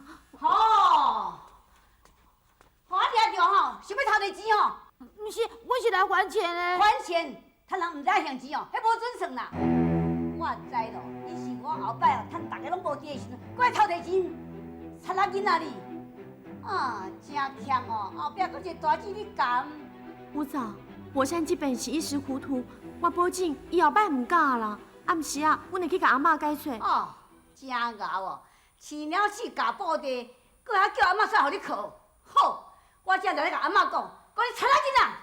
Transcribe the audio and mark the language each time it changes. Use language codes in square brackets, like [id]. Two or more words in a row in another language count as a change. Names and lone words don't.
[nan] 吼，我听着吼，想要偷地钱吼？不是，我是来还钱的。还钱，趁人唔知向钱哦，迄无准算啦。我知咯，你是我后摆哦，趁大家拢无伫的时阵，过来偷地钱，贼仔囡仔你。啊，真强哦！后壁搁一个大姐你干。吴嫂，博山这边是一时糊涂，我保证伊后摆唔敢啦。暗时啊，阮会去甲阿嬷解说。哦，真牛哦！饲鸟鼠夹布袋，搁还叫阿嬷出来互你靠。好，我正在咧甲阿嬷讲，讲你贼仔囡仔。